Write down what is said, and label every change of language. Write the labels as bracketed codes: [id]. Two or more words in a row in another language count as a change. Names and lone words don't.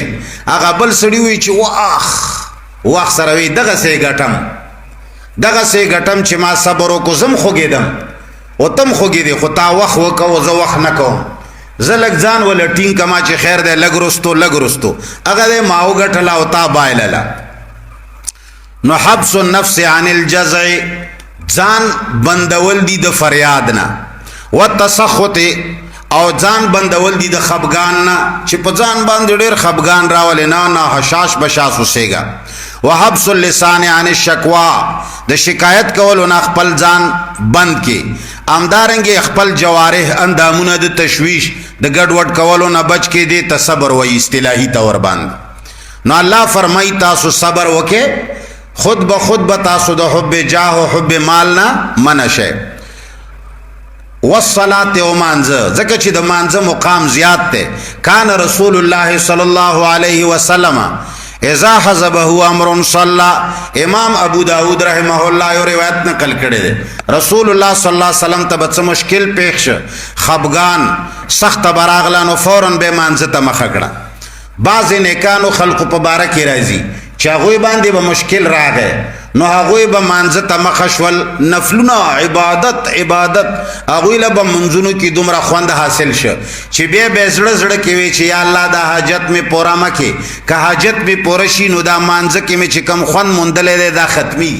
[ps] هغه بل سړي وایي چې وخت سره وایي دغسې ګټم دغسې ګټم چې ما صبر وکړو، زه هم خوږېدم او ته هم خوږېدې، خو تا وخت وکړو، زه وخت نه کوم، زه لږ ځان وله ټینګ کما چې خیر دی، لږ رستو لږ رستو هغه دی ما وګټله او تا بایلله. [ar] نو حبس النفس عن الجزع، [ps] ځان بندول دي د فریاد نه، والتسخط او ځان بندول دي د خفګان نه، چې په ځان باندې ډېر خفګان راولې نه حشاش بشاش اوسېږه. [ar] وحبس اللسان عن الشکوا، [ps] د شکایت کولو نه خپل ځان بند کې. همدارنګې خپل جوارح اندامونه د تشویش د ګډوډ کولو نه بچ کې دي ته صبر وایي اصطلاحي طور باندې. نو الله فرمایي تاسو صبر وکې، خود به خود به تاسو د حب جاه او حب مال نه منع شئ. والصلاة او مانځه، ځکه چې د مانځه مقام زیات دی. [ar] کان رسول الله صلی الله علیه وسلم اذا حزبه امر صلى. [ps] امام ابو داود [ar] رحمه الله [ps] یو روایت نقل کړی دی، رسول الله [ar] صلی الله علیه وسلم [ps] ته به څه مشکل پیښ شه، خفګان سخت براغله، نو فوراً به مانځه ته مخه کړه. بعضې نیکانو خلقو په باره کې راځي چې هغوی باندې به مشکل راغی، نو هغوی به مانځه ته مخه شول، نفلونه عبادت هغوی له به منځونو کې دومره خوند حاصل شه چې بیا به زړه زړه کې وي چې یا الله دا حاجت مې پوره مه کې، که حاجت مې پوره شي نو دا مانځه کې مې چې کم خوند موندلی دی دا ختمیږي.